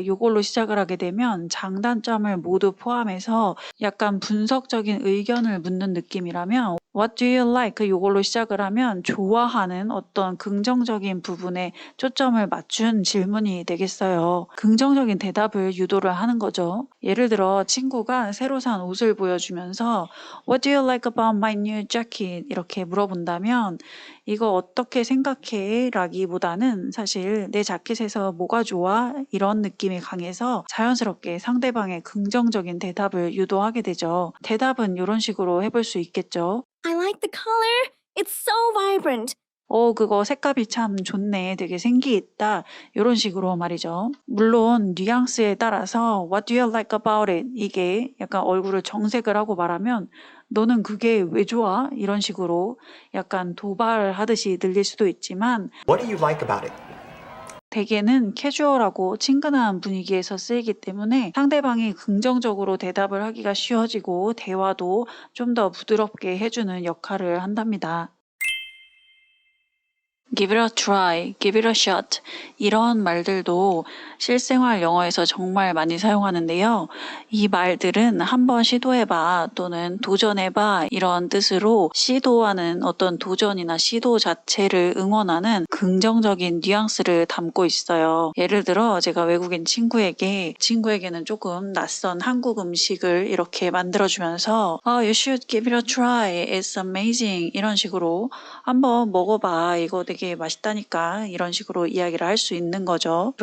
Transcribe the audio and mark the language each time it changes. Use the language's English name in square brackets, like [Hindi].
[Korean] 이걸로 시작을 하게 되면 장단점을 모두 포함해서 약간 분석적인 의견을 묻는 느낌이라면 [English] What do you like? [Korean] 이걸로 시작을 하면 좋아하는 어떤 긍정적인 부분에 초점을 맞춘 질문이 되겠어요. 긍정적인 대답을 유도를 하는 거죠. 예를 들어 친구가 새로 산 옷을 보여주면서 [English] What do you like about my new jacket? [Korean] 이렇게 물어본다면 이거 어떻게 생각해? 라기보다는 사실 내 자켓에서 뭐가 좋아? 이런 느낌이 강해서 자연스럽게 상대방의 긍정적인 대답을 유도하게 되죠. 대답은 이런 식으로 해볼 수 있겠죠. [English] I like the color. It's so vibrant. [Korean] 그거 색감이 참 좋네. 되게 생기 있다. 이런 식으로 말이죠. 물론 뉘앙스에 따라서 [English] What do you like about it? [Korean] 이게 약간 얼굴을 정색을 하고 말하면 너는 그게 왜 좋아? 이런 식으로 약간 도발하듯이 들릴 수도 있지만 [English] What do you like about it? [Korean] 대개는 캐주얼하고 친근한 분위기에서 쓰이기 때문에 상대방이 긍정적으로 대답을 하기가 쉬워지고 대화도 좀 더 부드럽게 해주는 역할을 한답니다. [English] Give it a try, give it a shot [Korean] 이런 말들도 실생활 영어에서 정말 많이 사용하는데요. 이 말들은 한번 시도해봐 또는 도전해봐 이런 뜻으로 시도하는 어떤 도전이나 시도 자체를 응원하는 긍정적인 뉘앙스를 담고 있어요. 예를 들어 제가 외국인 친구에게는 조금 낯선 한국 음식을 이렇게 만들어주면서 [English] You should give it a try, it's amazing [Korean] 이런 식으로 한번 먹어봐 이거 되게 맛있다니까 이런 식으로 이야기를 할 수 있는 거죠.